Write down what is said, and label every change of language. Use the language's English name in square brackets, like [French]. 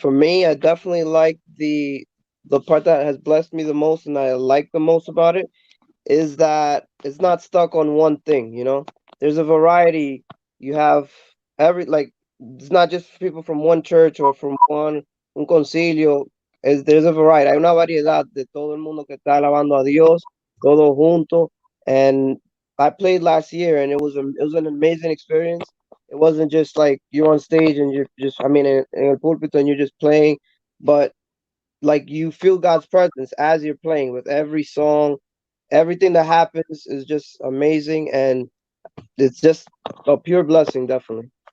[English] For me, I definitely like the part that has blessed me the most, and I like the most about it, is that it's not stuck on one thing. There's a variety. You have it's not just people from one church or from [Spanish] un concilio. [English] There's a variety. [Spanish] Hay una variedad de todo el mundo que está alabando a Dios, todo junto. [English] And I played last year, and it was an amazing experience. It wasn't just like you're on stage and you're just, in [Spanish] el pulpito [English] and you're just playing, but like you feel God's presence as you're playing with every song. Everything that happens is just amazing, and it's just a pure blessing, definitely.